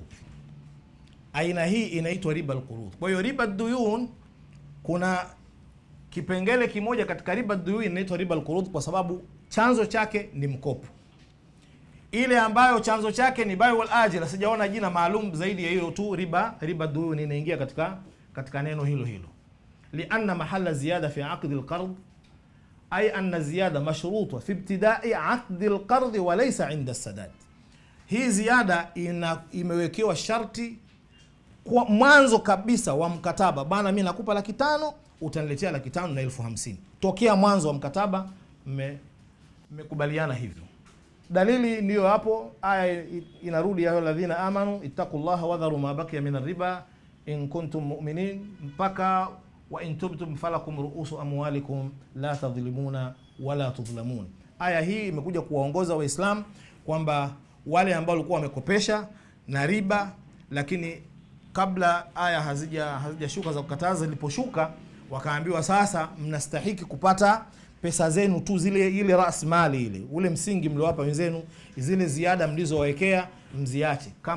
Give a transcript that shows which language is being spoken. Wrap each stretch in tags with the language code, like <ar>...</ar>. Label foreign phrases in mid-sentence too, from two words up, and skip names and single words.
<sw>Aina hii inaitwa</sw> <ar>ربا القروض.</ar> <sw>Kwa hiyo</sw> <ar>ربا ديون,</ar> <sw>kuna kipengele kimoja katika</sw> <ar>ربا ديون</ar> <sw>inaitwa</sw> <ar>ربا القروض</ar> <sw>kwa sababu chanzo chake ni mkopo. Ile ambayo chanzo chake ni</sw> <ar>بيع الآجل,</ar> <sw>sijaona jina maalum zaidi ya hiyo tu.</sw> <ar>ربا ديون</ar> <sw>inaingia katika neno hilo.</sw> <ar>لأن محل زيادة في عقد القرض أي أن زيادة مشروطة في ابتداء عقد القرض وليس عند السداد.</ar> <sw>Hii ziada imewekewa sharti kwa mwanzo kabisa wa mkataba. Bana, mimi nakupa 500,000, utaniletea 500,000 na 50,000. Tokea mwanzo wa mkataba mmekubaliana hivyo. Dalili ndiyo hapo, aya inarudi</sw> <ar>يا الذين آمنوا اتقوا الله وذروا ما بقي من الربا إن كنتم مؤمنين,</ar> <sw>mpaka</sw> <ar>وإن تبتم فلكم رؤوس أموالكم لا تظلمون ولا تظلمون.</ar> <sw>Aya hii imekuja kuwaongoza Waislamu kwamba wale ambao walikuwa wamekopesha na riba, lakini kabla aya hazijashuka za kukataza, ziliposhuka wakaambiwa sasa mnastahiki kupata pesa zenu tu, ile ras mali, ile ule msingi mliowapa wenzenu, zile ziada mlizowekea mziache,</sw>